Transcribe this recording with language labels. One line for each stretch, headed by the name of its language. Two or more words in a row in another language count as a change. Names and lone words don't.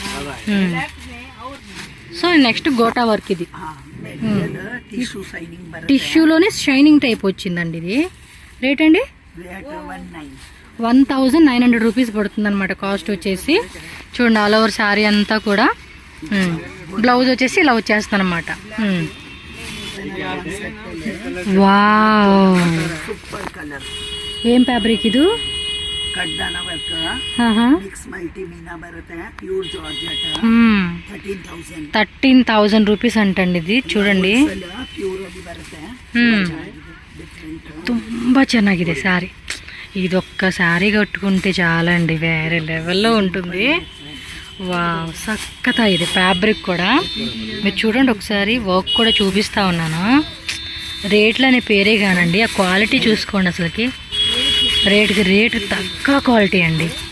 English: so next
Telugu: గోటా వర్క్. ఇది టిష్యూలోనే
English: shining type
Telugu: వచ్చిందండి. ఇది రేట్ అండి 1900 రూపీస్ పడుతుంది అనమాట కాస్ట్ వచ్చేసి. చూడండి
English: all over
Telugu: శారీ అంతా కూడా. బ్లౌజ్ వచ్చేసి ఇలా వచ్చేస్తుంది అనమాట. వావ్,
Kannada: ಏನ್ ಫ್ಯಾಬ್ರಿಕ್ ಇದು? ಕಡ್ದಾನ
English: work mix multi
Kannada: ಮೀನಾ ಬರುತ್ತೆ
English: pure georgette
Telugu: 13,000 రూపీస్ అంటండి ఇది. చూడండి
Kannada: ಪ್ಯೂರ್ ಅಲ್ಲಿ ಬರುತ್ತೆ ತುಂಬಾ ಚೆನ್ನಾಗಿದೆ సారీ.
Telugu: ఇది ఒక్క సారీ కట్టుకుంటే చాలండి, వేరే లెవెల్లో ఉంటుంది. వావ్ సక్కతా ఇది ఫ్యాబ్రిక్ కూడా. మీరు చూడండి ఒకసారి వర్క్ కూడా చూపిస్తా ఉన్నాను. రేట్లు అనే పేరే కానండి, ఆ క్వాలిటీ చూసుకోండి. అసలుకి రేటుకి రేటు తక్కువ క్వాలిటీ అండి.